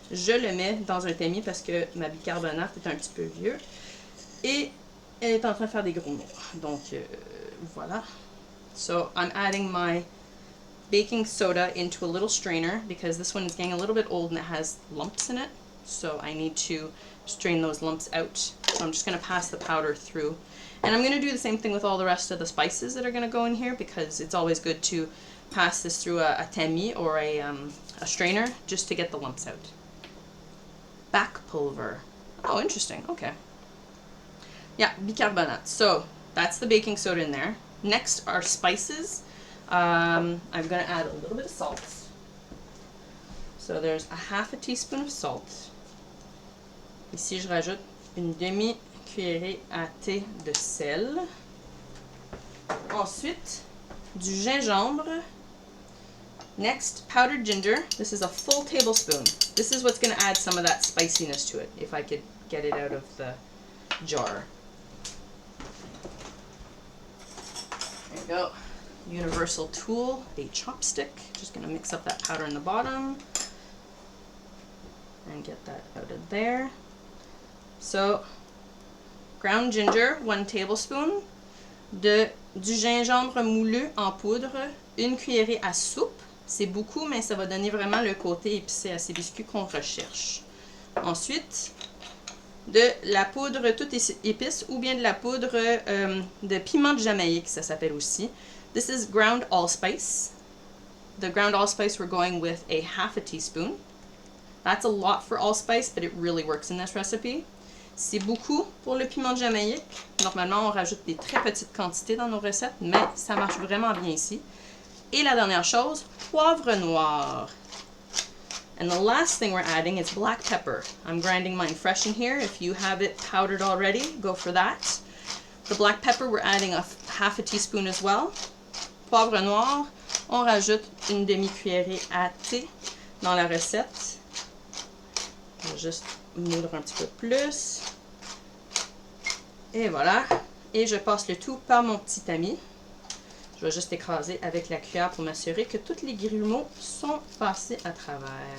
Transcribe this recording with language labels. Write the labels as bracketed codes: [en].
[fr] Je le mets dans un tamis parce que ma bicarbonate est un petit peu vieux. Et elle est en train de faire des gros morts. Donc, voilà. [en] So, I'm adding my baking soda into a little strainer because this one is getting a little bit old and it has lumps in it. So I need to strain those lumps out. So I'm just going to pass the powder through. And I'm going to do the same thing with all the rest of the spices that are going to go in here because it's always good to pass this through a tamis or a strainer just to get the lumps out. Back pulver. Oh, interesting. Okay. Yeah, bicarbonate. So that's the baking soda in there. Next are spices. I'm going to add a little bit of salt. So there's a half a teaspoon of salt. [fr] Ici, je rajoute une demi-cuillerée à thé de sel. Ensuite, du gingembre. [en] Next, powdered ginger. This is a full tablespoon. This is what's going to add some of that spiciness to it, if I could get it out of the jar. There you go. Universal tool, a chopstick. Just going to mix up that powder in the bottom and get that out of there. So, ground ginger, 1 tablespoon. [fr] Du gingembre moulu en poudre, 1 cuillerée à soupe. C'est beaucoup, mais ça va donner vraiment le côté épicé à ces biscuits qu'on recherche. Ensuite, de la poudre toute épice ou bien de la poudre de piment de Jamaïque, ça s'appelle aussi. [en] This is ground allspice. The ground allspice, we're going with a half a teaspoon. That's a lot for allspice, but it really works in this recipe. [fr] C'est beaucoup pour le piment de Jamaïque. Normalement, on rajoute des très petites quantités dans nos recettes, mais ça marche vraiment bien ici. Et la dernière chose, poivre noir. [en] And the last thing we're adding is black pepper. I'm grinding mine fresh in here. If you have it powdered already, go for that. The black pepper, we're adding a half a teaspoon as well. [fr] Poivre noir, on rajoute une demi-cuillerée à thé dans la recette. On va juste moudre un petit peu plus. Et voilà. Et je passe le tout par mon petit tamis. Je vais juste écraser avec la cuillère pour m'assurer que tous les grumeaux sont passés à travers.